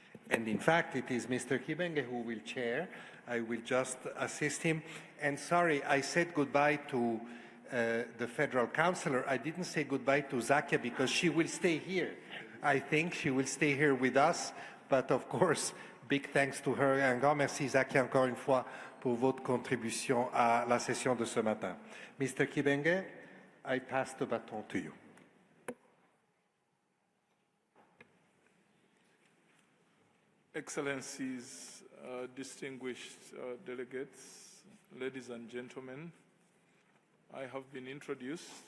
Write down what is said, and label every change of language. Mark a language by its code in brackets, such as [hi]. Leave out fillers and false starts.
[en] And in fact, it is Mr. Kibenge who will chair. I will just assist him. And sorry, I said goodbye to the Federal Councillor. I didn't say goodbye to Zakia because she will stay here. I think she will stay here with us, but of course, big thanks to her. [fr] Un grand merci, Zakia, encore une fois, pour votre contribution à la session de ce matin. [en] Mr. Kibenge, I pass the baton to you. Excellencies, distinguished delegates, ladies and gentlemen, I have been introduced.